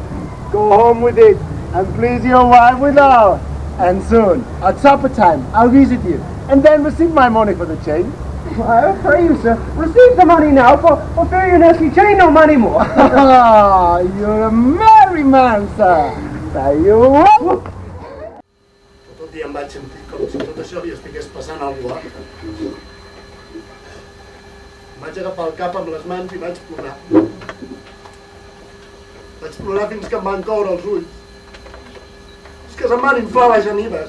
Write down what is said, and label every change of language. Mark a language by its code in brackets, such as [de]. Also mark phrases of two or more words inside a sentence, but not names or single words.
[en] Go home with it and please your wife with all. And soon, at supper time, I'll visit you and then receive my money for the chain. I pray you, sir, receive the money now, for fear your nasty chain no money more. You're a merry man, sir. There you are. [ca] Tot el dia em vaig sentir com si tot això li estigués passant a algú. Vaig agafar el cap amb les mans i vaig plorar. Vaig plorar fins que em van coure els ulls. És que se'm van inflar les genives.